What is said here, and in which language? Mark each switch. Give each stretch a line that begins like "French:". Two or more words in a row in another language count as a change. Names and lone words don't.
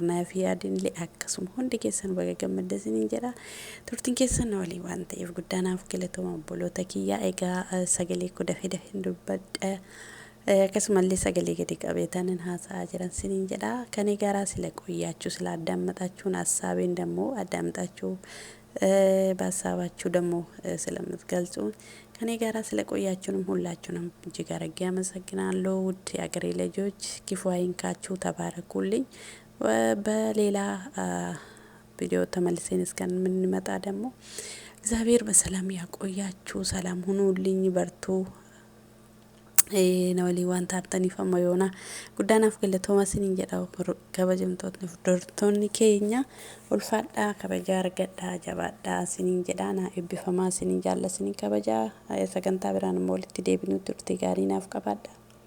Oromo: Naafi Yaadinillee akkasuma hundi keessan baga gammadda isiniin jedha. Turtiin keessan walii waan ta'eef guddaanaaf galatooma obboloota kiyyaa. Egaa sagalee koo dafee dafee dubbadha. Akkasumallee sagalee gadi qabeetanin haasa'aa jiran isiniin jedha. Kan egaa sila qoyyaachuu sila addaammaxachuun hasaabeen
Amharic: ደግሞ አዳምጣችሁ በሀሳባችሁ ደግሞ ስለምትገልጹን ከኔ ጋራ ስለቆያችሁንም ሁላችሁንም እጅግ አድርጌ አመሰግናለሁ። ውድ የአገሬ ልጆች ክፉ አይንካችሁ፣ ተባረኩልኝ። በሌላ ቪዲዮ ተመልሰን እስከምንመጣ ደግሞ እግዚአብሔር በሰላም ያቆያችሁ። ሰላም ሁኑልኝ፣ በርቱ።
Oromo: Nawali waan taartaniif amma yoona guddaanaaf galatooma isiniin jedha. Kabajamtoonni hordoftoonni keenya ulfaadhaa, kabajaa argadhaa, jabaadhaa isiniin jedha. Naa eebbifamaa isiniin jaalla isiniin kabajaa. Sagantaa biraan immoo walitti deebinutti turtii gaarii naaf qabaadha.